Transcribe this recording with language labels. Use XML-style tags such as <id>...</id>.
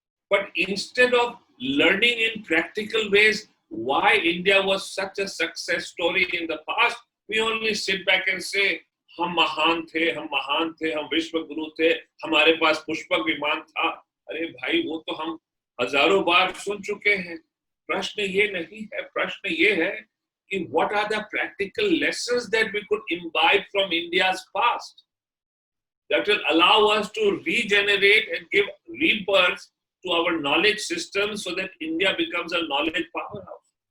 <en>But instead of learning in practical ways why India was such a success story in the past, we only sit back and say,</en> <hi>हम महान थे, हम विश्व गुरु थे, हमारे पास पुष्पक विमान था. अरे भाई, वो तो हम हजारों बार सुन चुके हैं. प्रश्न ये नहीं है, प्रश्न ये है कि</hi> <en>what are the practical lessons that we could imbibe from India's past that will allow us to regenerate and give rebirth to our knowledge system so that India becomes a knowledge powerhouse.</en>